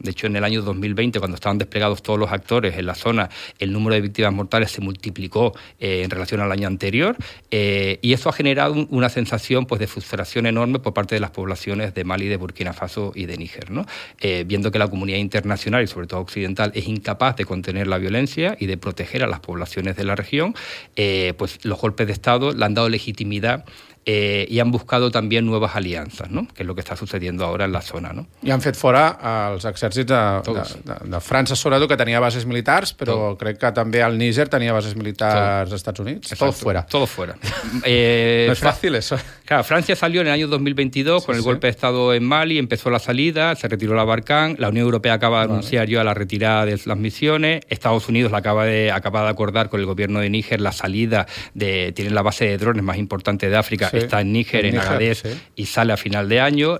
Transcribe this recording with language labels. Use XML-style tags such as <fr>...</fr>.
<es>De hecho, en el año 2020, cuando estaban desplegados todos los actores en la zona, el número de víctimas mortales se multiplicó en relación al año anterior, y eso ha generado una sensación pues, de frustración enorme por parte de las poblaciones de Mali, de Burkina Faso y de Níger, ¿no? Viendo que la comunidad internacional y sobre todo occidental es incapaz de contener la violencia y de proteger a las poblaciones de la región, pues los golpes de Estado le han dado legitimidad i han buscado també nuevas aliances, no? Que és el que està sucediendo ahora en la zona, no?</es> <ca>I han fet fora els exèrcits de França, sobretot, que tenia bases militars, però crec que també el Níger tenia bases militars als Estats Units.</ca> <es>Todo fuera. Todo fuera. No es fácil eso. Claro, Francia salió en el año 2022 con el golpe de Estado en Mali, empezó la salida, se retiró la Barkhane, la Unión Europea acaba de anunciar ya la retirada de las misiones, Estados Unidos acaba de acordar con el gobierno de Níger la salida tienen la base de drones más importante de África, está en Níger, en Agadez, y sale a final de año.</es>